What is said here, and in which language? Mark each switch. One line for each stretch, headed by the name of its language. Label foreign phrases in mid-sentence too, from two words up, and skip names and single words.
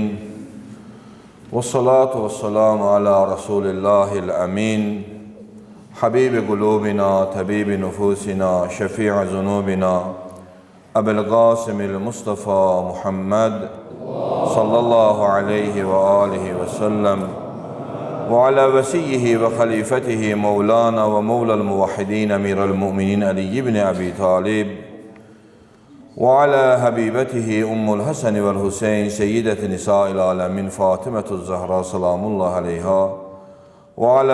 Arabic: والصلاة والسلام على رسول الله الأمين. حبيب قلوبنا طبيب نفوسنا شفيع ذنوبنا أبي القاسم المصطفى محمد صلى الله عليه وآله وسلم وعلى وسيه وخليفته مولانا ومولى الموحدين أمير المؤمنين علي بن أبي طالب وعلى حبيبته أم الحسن والحسين سيدة نساء العالمين فاطمة الزهراء سلام الله عليها وعلى